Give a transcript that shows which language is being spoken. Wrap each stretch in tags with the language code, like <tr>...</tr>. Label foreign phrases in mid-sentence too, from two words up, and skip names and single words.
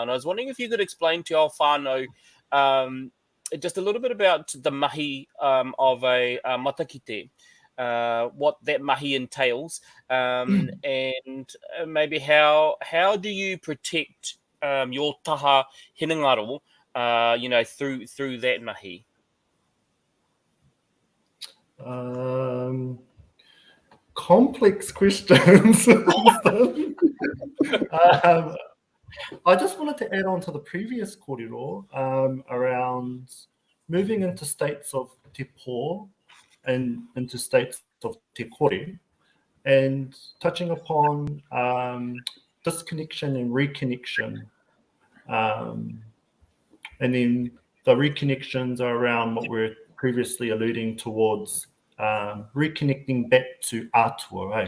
<en>And I was wondering if you could explain to our whānau just a little bit about the mahi of a matakite. What that mahi entails, and maybe how do you protect your</en> <mi>taha hinengaro,</mi> <en>through that mahi? Complex questions. I just wanted to add on to the previous kōrero around moving into states of</en> <mi>te pō</mi> <en>and into states of</en> <mi>te kore,</mi> <en>and touching upon disconnection and reconnection. And then the reconnections are around what we're previously alluding towards, reconnecting back to atua, eh?</en>